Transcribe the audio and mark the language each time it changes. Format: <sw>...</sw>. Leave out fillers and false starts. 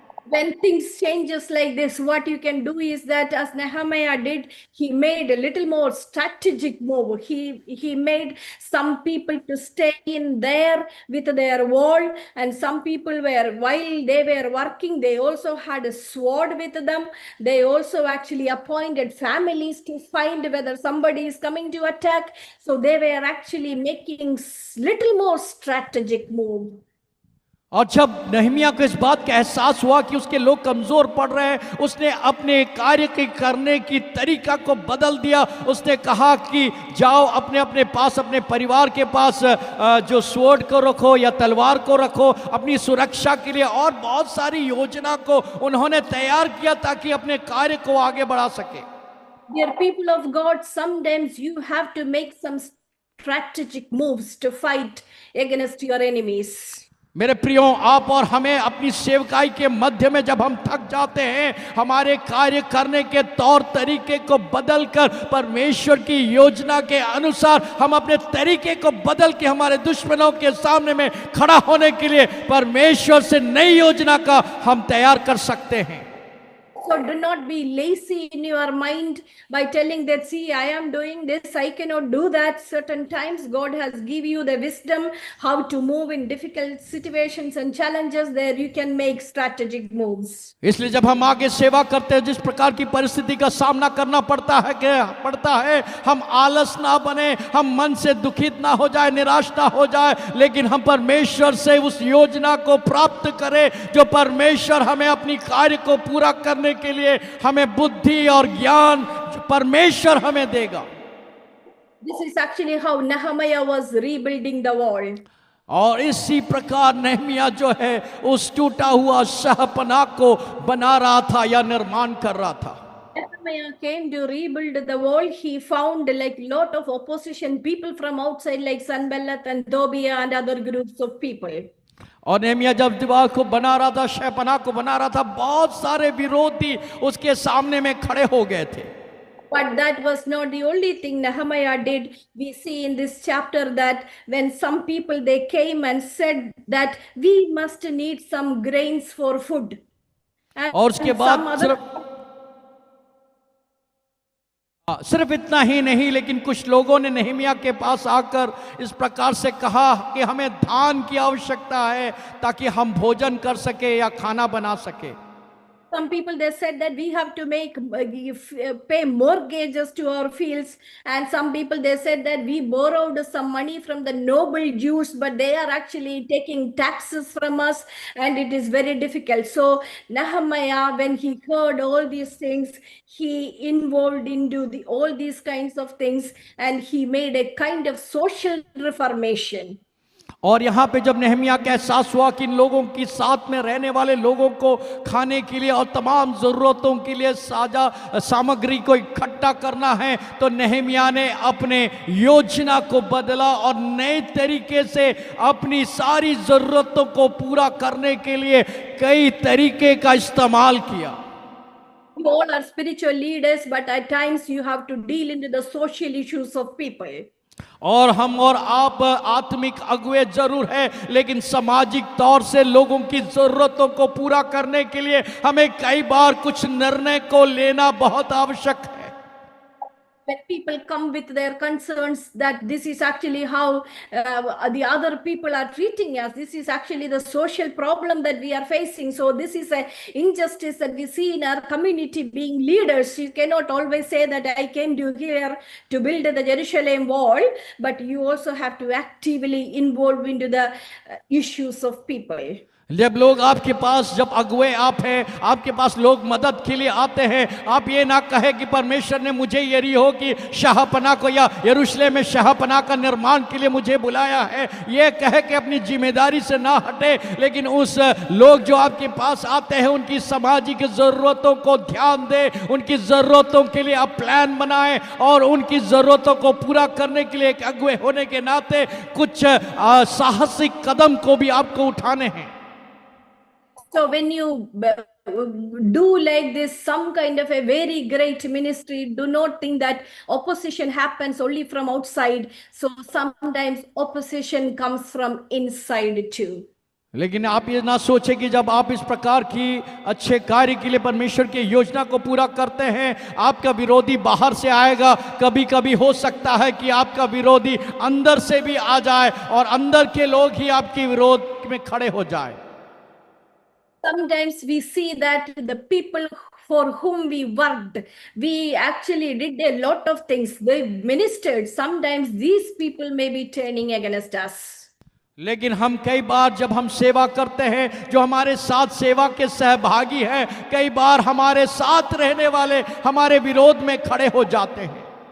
<en>When things changes like this, what you can do is that, as Nehemiah did, he made a little more strategic move. He made some people to stay in there with their wall, and some people were, while they were working, they also had a sword with them. They also actually appointed families to find whether somebody is coming to attack. So they were actually making little more strategic move.</en> <hi>और जब नहमिया को इस बात का एहसास हुआ कि उसके लोग कमजोर पड़ रहे हैं, उसने अपने कार्य के करने की तरीका को बदल दिया। उसने कहा कि जाओ अपने अपने पास, अपने परिवार के पास जो स्वॉर्ड को रखो या तलवार को रखो, अपनी सुरक्षा के लिए और बहुत सारी योजना को उन्होंने तैयार किया ताकि अपने कार्य को आगे बढ़ा सके।</hi> <en>Dear people of God, sometimes you have to make some strategic moves to fight against your enemies.</en> <hi>मेरे प्रियो, आप और हमें अपनी सेवकाई के मध्य में जब हम थक जाते हैं, हमारे कार्य करने के तौर तरीके को बदलकर परमेश्वर की योजना के अनुसार हम अपने तरीके को बदल के हमारे दुश्मनों के सामने में खड़ा होने के लिए परमेश्वर से नई योजना का हम तैयार कर सकते हैं।</hi> <en>So do not be lazy in your mind by telling that, see, I am doing this, I cannot do that. Certain times God has given you the wisdom how to move in difficult situations and challenges. There you can make strategic moves.</en> <hi>इसलिए जब हम आगे सेवा करते हैं, जिस प्रकार की परिस्थिति का सामना करना पड़ता है, हम आलस ना बने, हम मन से दुखित ना हो जाए, निराश ना हो जाए, लेकिन हम परमेश्वर से उस योजना को प्राप्त करें जो परमेश्वर हमें अपनी कार्य को पूरा करने के लिए हमें बुद्धि और ज्ञान परमेश्वर हमें देगा।</hi> <en>This is actually how Nehemiah was rebuilding the wall.</en> <hi>और इसी प्रकार नहमिया जो है उस टूटा हुआ शहपनाह को बना रहा था या निर्माण कर रहा था।</hi> <en>Nehemiah came to rebuild the wall. He found like lot of opposition people from outside, like Sanballat and Tobiah and other groups of people.</en> <hi>और नहमिया जब दीवार को बना रहा था, शहपनाह को बना रहा था, बहुत सारे विरोधी उसके सामने में खड़े हो गए थे।</hi> <en>But that was not the only thing Nehemiah did. We see in this chapter that when some people they came and said that we must need some grains for food. And</en> <hi>और उसके बाद</hi> <en>some other</en> <hi>सिर्फ इतना ही नहीं, लेकिन कुछ लोगों ने नहमिया के पास आकर इस प्रकार से कहा कि हमें धान की आवश्यकता है ताकि हम भोजन कर सके या खाना बना सके।</hi> <en>some people they said that we have to pay mortgages to our fields, and some people they said that we borrowed some money from the noble Jews, but they are actually taking taxes from us, and it is very difficult. So Nehemiah, when he heard all these things, he involved into all these kinds of things, and he made a kind of social reformation.</en> <hi>और यहाँ पे जब नहमिया का एहसास हुआ कि इन लोगों की साथ में रहने वाले लोगों को खाने के लिए और तमाम ज़रूरतों के लिए साझा सामग्री को इकट्ठा करना है, तो नहमिया ने अपने योजना को बदला और नए तरीके से अपनी सारी ज़रूरतों को पूरा करने के लिए कई तरीके का इस्तेमाल किया।</hi> <en>We all are spiritual leaders, but at times you have to deal into the social issues of people.</en> <hi>और हम और आप आत्मिक अगुवे जरूर है, लेकिन सामाजिक तौर से लोगों की जरूरतों को पूरा करने के लिए हमें कई बार कुछ निर्णय को लेना बहुत आवश्यक है।</hi> <en>When people come with their concerns that this is actually how the other people are treating us, this is actually the social problem that we are facing. So this is an injustice that we see in our community. Being leaders, you cannot always say that I came to here to build the Jerusalem wall, but you also have to actively involve into the issues of people.</en> <hi>जब लोग आपके पास, जब अगुवे आप हैं, आपके पास लोग मदद के लिए आते हैं, आप ये ना कहे कि परमेश्वर ने मुझे यरीहो की शाहपनाह को या यरूशलेम में शाहपनाह का निर्माण के लिए मुझे बुलाया है, ये कहे कि अपनी जिम्मेदारी से ना हटे, लेकिन उस लोग जो आपके पास आते हैं उनकी सामाजिक ज़रूरतों को ध्यान दे, उनकी ज़रूरतों के लिए आप प्लान बनाएं और उनकी ज़रूरतों को पूरा करने के लिए एक अगुवे होने के नाते कुछ साहसिक कदम को भी आपको उठाने हैं।</hi> <en>So when you do like this, some kind of a very great ministry, do not think that opposition happens only from outside. So sometimes opposition comes from inside too.</en> <hi>लेकिन आप ये ना सोचें कि जब आप इस प्रकार की अच्छे कार्य के लिए परमेश्वर की योजना को पूरा करते हैं, आपका विरोधी बाहर से आएगा। कभी कभी हो सकता है कि आपका विरोधी अंदर से भी आ जाए और अंदर के लोग ही आपके विरोध में खड़े हो जाए।</hi> <en>Sometimes we see that the people for whom we worked, we actually did a lot of things. They ministered. Sometimes these people may be turning against us.</en> <hi>लेकिन हम कई बार जब हम सेवा करते हैं, जो हमारे साथ सेवा के सहभागी हैं, कई बार हमारे साथ रहने वाले हमारे विरोध में खड़े हो जाते हैं।</hi>